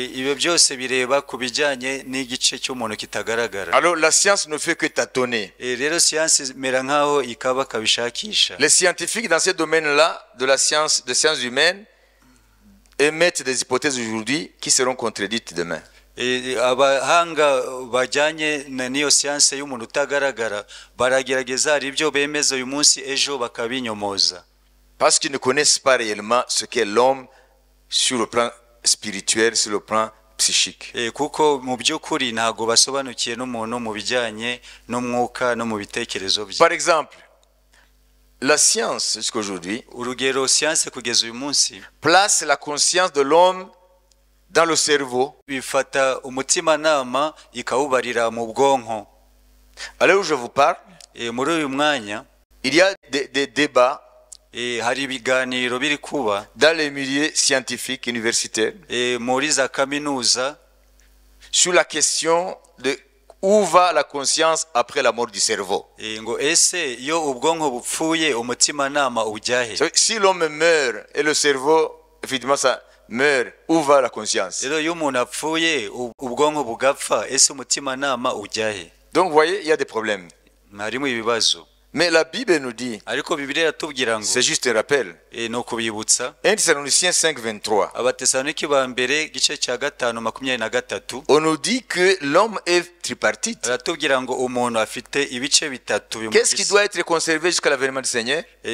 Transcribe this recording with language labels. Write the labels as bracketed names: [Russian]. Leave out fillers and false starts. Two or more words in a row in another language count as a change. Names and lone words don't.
[French] Alors la science ne fait que tâtonner. Les scientifiques dans ce domaine-là de la science, des sciences humaines, émettent des hypothèses aujourd'hui qui seront contredites demain. [Kinyarwanda] abahanga bajyanye n'iyo siyanse y'umuntu utagaragara baragerageza ari byo bemeza uyu munsi ejo bakabinyomoza [French] parce qu'ils ne connaissent pas réellement ce qu'est l'homme sur le plan spirituel, sur le plan psychique. [Kinyarwanda] Kuko mu by'ukuri ntago basobanukiye n'umuntu mu bijyanye n'umwuka no mu bitekerezo bye. [French] Par exemple, la science jusqu'aujourd'hui [Kinyarwanda] urugero siyanse kugeza uyu munsi [French] place la conscience de l'homme dans le cerveau. [Kinyarwanda] Bifata umutima nama ikawubarira mu bwonko. [French] Alors où je vous parle, [Kinyarwanda] muri uyu mwanya [French] il y a des débats [Kinyarwanda] hari ibiganiro biri kuba [French] dans les milieux scientifiques universitaires [Kinyarwanda] muri za kaminuza [French] sur la question de où va la conscience après la mort du cerveau. [Kinyarwanda] Ngo ese yo ubwonko bupfuye umutima nama ujyahe? [French] Si l'homme meurt et le cerveau évidemment ça meurt, où va la conscience? [Kinyarwanda] Rero yo umuntu apfuye ubwonko bugapfa ese umutima nama ujyahe? [French] Donc vous voyez, il y a des problèmes. [Kinyarwanda] Harimo ibibazo. [French] Mais la Bible nous dit, c'est juste un rappel, 1 Thessaloniciens 5:23, on nous dit que l'homme est tripartite. Qu'est-ce qui doit être conservé jusqu'à l'avènement du Seigneur?